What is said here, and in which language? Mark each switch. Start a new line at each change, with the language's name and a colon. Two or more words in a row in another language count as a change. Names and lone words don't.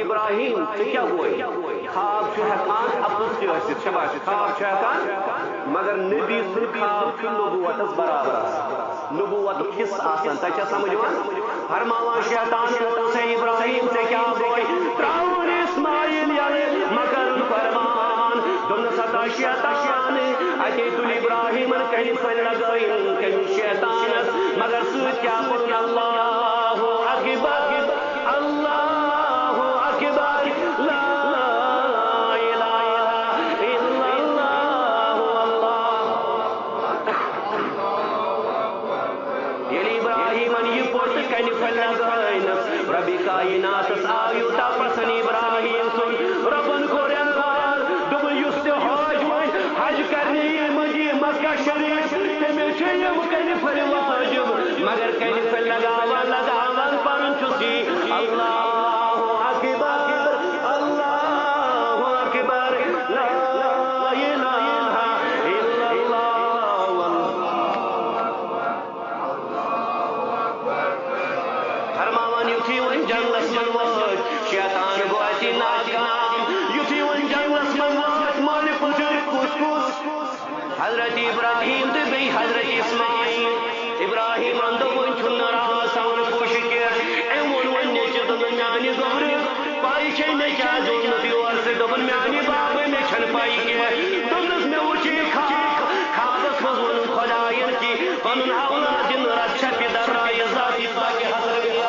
Kashmiri: ابراہیم ژےٚ کیٛاہ گوٚے خواب چھُ ہٮ۪کان اَپُز تہِ ٲسِتھ شباش خواب چھُ ہٮ۪کان مگر نبی سُنٛد خواب چھُ نبوتس برابر آسان نبوتُک حصہٕ آسان تۄہہِ چھا سمجھ یِوان فرماوان شیطان دوٚپنَس اے ابراہیم ژےٚ کیٛاہ گوٚے ترٛاوُن اسماعیل یلہٕ مہ کَرُن قربان دوٚپنَس ہتا شیطان اتے تُل ابراہیمن کَنہِ پھٔلۍ لگٲیِن تٔمِس شیطانس مگر سۭتۍ کیٛاہ کوٚرُن
Arabic: اللہ اکبر اللہ اکبر لا الہ الا اللہ
Kashmiri: ییٚلہِ ابراہیمن یہِ پوٚر تہٕ کَنہِ پھٔلۍ لگٲینس ربِ کایناتس آو یوٗتاہ پسنٛد ابراہیم سُنٛد رۄبن کوٚر اعلان دوٚپُن یُس تہِ حج وۄنۍ حج کرنہِ یی مٔنٛزی مکہ شریف تٔمِس چھِ یِم کَنہِ پھٔلۍ واجب مگر کَنہِ پھٔلۍ لگاوان پنُن چھُس یی
Arabic: اللہ اکبر اللہ اکبر لا الہ الا اللہ
Kashmiri: فرماوان یُتھُے وۄنۍ جنگلس منٛز وٲتۍ شیطان گوٚو اَتہِ ناکام یُتھُے وۄنۍ جنگلس منٛز وٲتۍ مٲلہِ پُژھُن کُس حضرت ابراہیم تہٕ بیٚیہِ حضرت اسماعیل ابراہیمن دوٚپ وۄنۍ چھُنہٕ راز تھاوُن پوٗشہِ کینٛہہ أمۍ ووٚن وۄنۍ نیٚچوِ دوٚپُن میانہِ گوٚبرٕ پاے چھے مےٚ کیٛازِ اوٚنُتھ یور تہٕ دوٚپُن میانہِ بابہٕ مےٚ چھَنہٕ پاے کینٛہہ دوٚپنَس مےٚ وٕچھ یہِ خوابس منٛز ووٚنُن خۄداین کہِ پنُن اولاد دِنہٕ رچھا پِتر رایہِ ذاتی پاکہِ حضرت